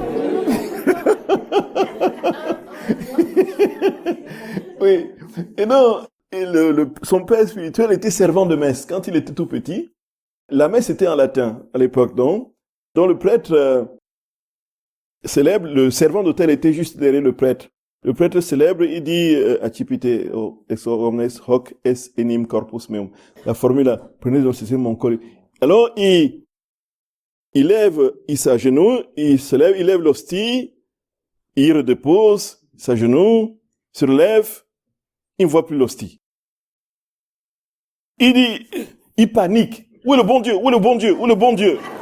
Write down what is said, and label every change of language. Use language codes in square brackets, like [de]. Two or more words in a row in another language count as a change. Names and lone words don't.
[fr] Oui. Et non, son père spirituel était servant de messe. Quand il était tout petit, la messe était en latin à l'époque, donc le prêtre célèbre, le servant d'autel était juste derrière le prêtre. Le prêtre célèbre, il dit [la] Accipite ex omnes hoc est enim corpus meum. [fr] La formule là, prenez donc c'est mon corps. Alors il s'agenouille, il se lève, il lève l'hostie, il redépose, s'agenouille, se relève, il ne voit plus l'hostie. Il panique. Où est le bon Dieu? Où est le bon Dieu? Où est le bon Dieu?